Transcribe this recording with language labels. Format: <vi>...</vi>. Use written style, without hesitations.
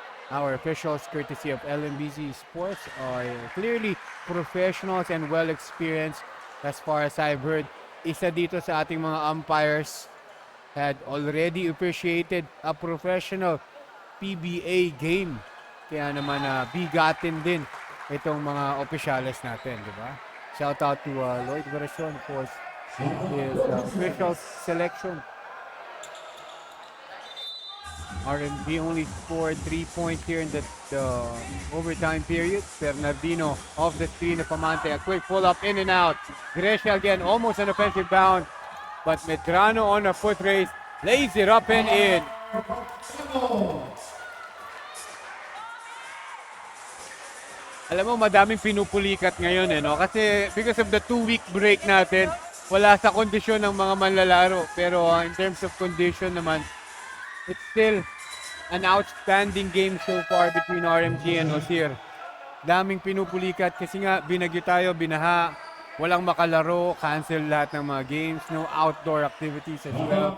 <en>Our officials, courtesy of LMBC Sports, are clearly professionals and well experienced. As far as I've heard,</en> <tl>isa dito sa ating mga</tl> <en>umpires had already appreciated a professional PBA game.</en> <tl>Kaya naman bigatin din itong mga opisyales natin, di ba?</tl> <en>Shout out to Lloyd Veracion for his official selection. RMG only scored 3 points here in the overtime period. Bernardino off the screen of Amante. A quick pull-up in and out. Grecia again, almost an offensive bound. But Medrano on a foot race lays it up and in.</en> <tl>Alam mo, madaming pinupulikat ngayon no? Kasi</tl> <en>because of the 2-week break</en> <tl>natin, wala sa kondisyon ng mga manlalaro.</tl> <en>Pero in terms of condition naman, it's still an outstanding game so far between RMG and OCIR.</en> <tl>Daming pinupulikat kasi nga binagyo tayo, binaha, walang makalaro, cancel lahat ng mga games,</tl> <en>no outdoor activities as well.</en>